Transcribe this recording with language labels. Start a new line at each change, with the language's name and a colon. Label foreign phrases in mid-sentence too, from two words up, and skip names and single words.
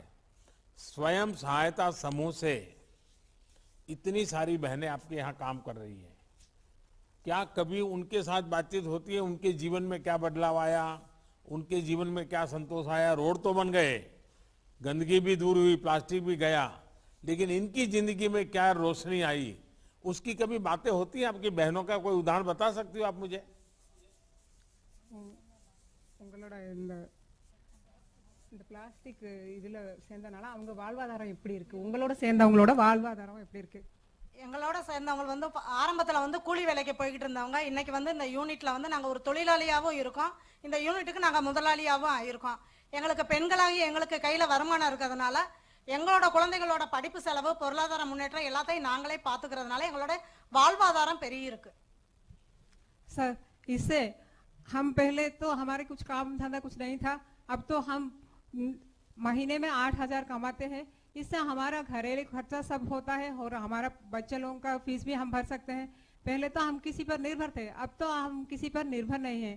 Hindi: स्वयं सहायता समूह से इतनी सारी बहनें आपके यहाँ काम कर रही हैं, क्या कभी उनके साथ बातचीत होती है? उनके जीवन में क्या बदलाव आया, उनके जीवन में क्या संतोष आया? रोड तो बन गए, गंदगी भी दूर हुई, प्लास्टिक भी गया, लेकिन इनकी जिंदगी में क्या रोशनी आई, उसकी कभी बातें होती हैं? आपकी बहनों का कोई उदाहरण बता सकती हो आप मुझे?
Tamil: இந்த பிளாஸ்டிக் இதுல சேர்ந்தனால அவங்க வாழ்வாதாரம் எப்படி இருக்கு, உங்களோட சேர்ந்தவங்களோட வாழ்வாதாரம் எப்படி இருக்கு? எங்களோட சேர்ந்தவங்க வந்து ஆரம்பத்துல வந்து கூலி வேலைக்கு போய்கிட்டு இருந்தவங்க இன்னைக்கு வந்து இந்த யூனிட்ல வந்து நாங்க ஒரு தொழிலாளியாவும் இருக்கோம், இந்த யூனிட்டுக்கு நாங்க முதலாளியாவும் ஆயிருக்கோம். எங்களுக்கு பெண்களாகி எங்களுக்கு கையில வருமானம் இருக்கிறதுனால எங்களோட குழந்தைகளோட படிப்பு செலவு, பொருளாதார முன்னேற்றம் எல்லாத்தையும் நாங்களே பாத்துக்கிறதுனால எங்களோட வாழ்வாதாரம் பெரிய இருக்கு.
Hindi: सर इससे हम पहले तो हमारे कुछ काम धंधा कुछ नहीं था, अब तो हम महीने में 8,000 कमाते हैं। इससे हमारा घरेलू खर्चा सब होता है और हमारा बच्चे लोगों का फीस भी हम भर सकते हैं। पहले तो हम किसी पर निर्भर थे, अब तो हम किसी पर निर्भर नहीं हैं।